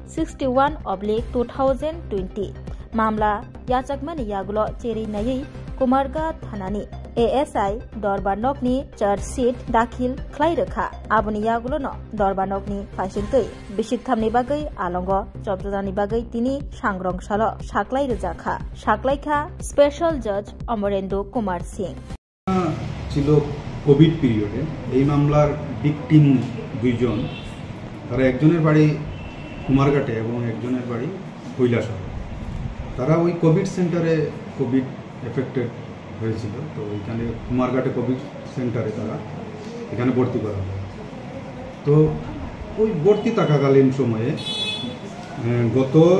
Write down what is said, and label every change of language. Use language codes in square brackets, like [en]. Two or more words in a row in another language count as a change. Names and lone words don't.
[trp] 61/2020 मामला याचाकमानि यागुलो चेरि नायै कुमारघाट थानानि एएसआई दरबानकनि चार्जशीट दाखिल खलाय रोखा आबोनि यागुलोनो दरबानकनि फाइसिंतै बिसिक थामनि बागै आलंग चबजानि बागै तिनि सांग्रंसालो साख्लाय रोजाखा साख्लायखा [en] special judge [trp] अमरेंद्र कुमार सिंह [bn] ছিল কোভিড পিরিয়ডে এই মামলার ভিকটিম দুইজন তারা একজনের বাড়ি কুমারঘাটে এবং একজনের বাড়ি কৈলাসহরে তারা ওই কোভিড সেন্টারে [en] covid affected [bn] হয়েছিল তো ওইখানে কুমারঘাটে কোভিড সেন্টারে তারা এখানে ভর্তি করা হয় তো ওই ভর্তি থাকাকালীন সময়ে গত